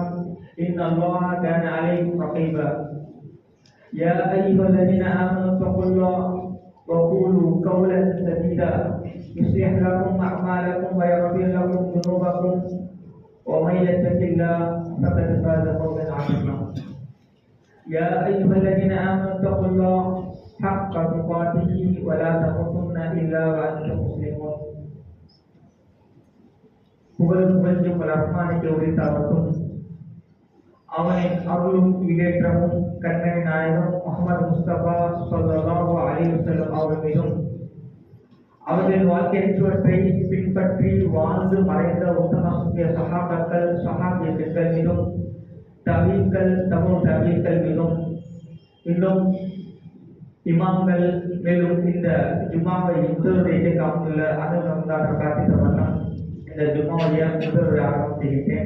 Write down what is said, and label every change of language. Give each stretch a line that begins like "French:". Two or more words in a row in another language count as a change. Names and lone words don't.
Arabic: إن الله كان عليكم رقيبا يا أيها الذين آمنوا اتقوا الله وقولوا قولا سديدا يصلح لكم أعمالكم ويغفر لكم ذنوبكم ومن يتق الله فقد فاز فوزا عظيما يا أيها الذين آمنوا اتقوا الله حق تقاته ولا تموتن إلا وأنتم مسلمون
Tamil: புகழும் ரஹ்மானுக்கு உரித்தாவட்டும். அவனின் அருளும் ஈடேற்றமும் கண்மணி நாயகம் முஹம்மது முஸ்தபா
Arabic: صلى الله عليه وسلم
Tamil: அவர்கள் மீதும் அவர்களின் வாழ்க்கையற்றவற்றை பின்பற்றி வாழ்ந்து மறைந்த உத்தம சஹாபாக்கள் சஹாபியர்கள் மீதும் தபீக்கள் தபீக்கள் மீதும் இன்னும் இமாம்கள் மேலும் இந்த ஜும்மாவை முதலுடைய காமில் அனுபவங்களாக பிரார்த்தித்த வண்ணம் இந்த ஜும்மாவுடைய முதலுடைய ஆரம்பம் செய்கிறேன்.